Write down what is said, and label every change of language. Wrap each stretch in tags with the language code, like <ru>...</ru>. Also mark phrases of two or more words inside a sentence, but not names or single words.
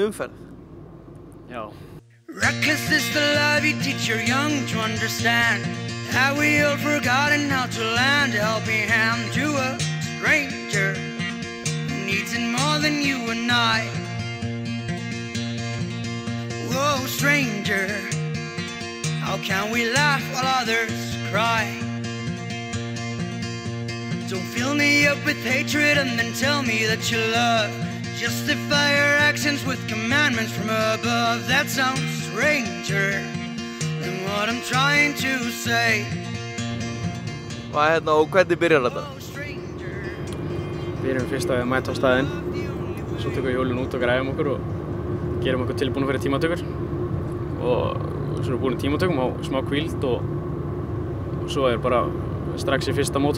<is>umferð. Já.</is> <en>Reckless is the love you teach your young to understand. Have we all forgotten how to lend a helping hand to a stranger who needs it more than you and I? Whoa, stranger, how can we laugh while others cry? Don't fill me up with hatred and then tell me that you love. Justify your actions with commandments from above. That sounds stranger than what I'm trying to say.</en> <is>Og hvernig byrjar þetta? Við erum fyrst að mæta á staðinn. Svo tökum við hjólinn út og græjum okkur og gerum okkur tilbúna fyrir tímatökur. Og svo erum við búin í tímatökum á smá hvíld og svo bara strax í fyrsta mótó.</is>